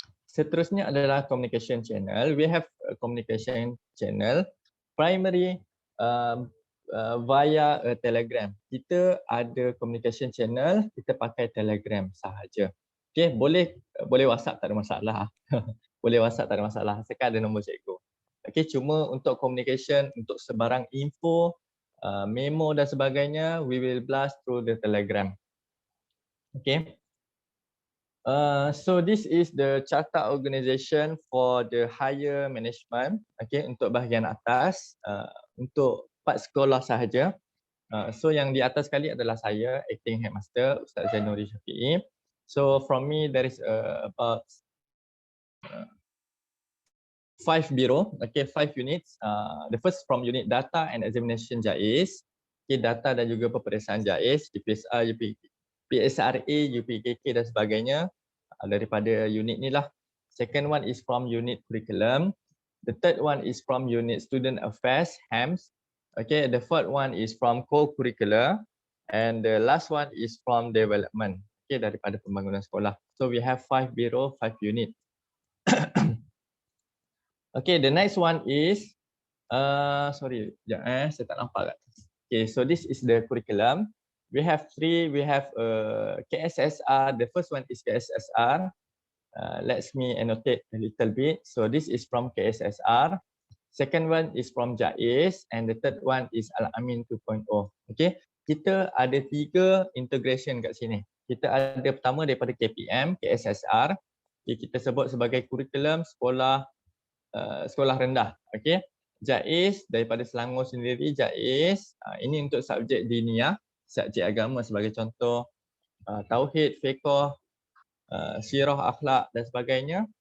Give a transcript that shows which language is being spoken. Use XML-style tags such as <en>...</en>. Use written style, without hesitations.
<ms>Seterusnya adalah</ms> <en>communication channel. We have a communication channel primary via a Telegram.</en> <ms>Kita ada communication channel, kita pakai Telegram sahaja. Okay, boleh WhatsApp tak ada masalah. Boleh WhatsApp tak ada masalah. Sekarang ada nombor cikgu. Okay, cuma untuk communication, untuk sebarang info, memo dan sebagainya,</ms> <en>we will blast through the Telegram.</en> <ms>Okay.</ms> <en>So this is the charter organisation for the higher management.</en> <ms>Okay, untuk bahagian atas, untuk part sekolah sahaja. So yang di atas sekali adalah saya,</ms> <en>acting headmaster,</en> <ms>Ustaz Zainuri Syafiee.</ms> <en>So from me there is about 5 bureau, okay, 5 units. The first from unit data and examination JAIS, okay,</en> <ms>data dan juga peperiksaan JAIS, PSR, PSRA, UPKK dan sebagainya daripada unit ni lah.</ms> <en>Second one is from unit curriculum. The third one is from unit student affairs, HAMS. Okay, the fourth one is from co-curricular and the last one is from development.</en> <ms>Okay, daripada pembangunan sekolah.</ms> <en>So we have 5 bureau, 5 unit. Okay, the next one is sorry,</en> <ms>saya tak nampak.</ms> <en>Okay, so this is the curriculum. We have 3. We have KSSR. The first one is KSSR. Let me annotate a little bit. So this is from KSSR. Second one is from JAIS and the third one is Al-Amin 2.0.</en> <ms>Okay, kita ada 3 integration kat sini. Kita ada pertama daripada KPM, KSSR. Okay, kita sebut sebagai kurikulum sekolah sekolah rendah. Okay, JAIS daripada Selangor sendiri, JAIS ini untuk subjek diniyah, subjek agama sebagai contoh tauhid, fiqh, sirah, akhlak dan sebagainya.</ms>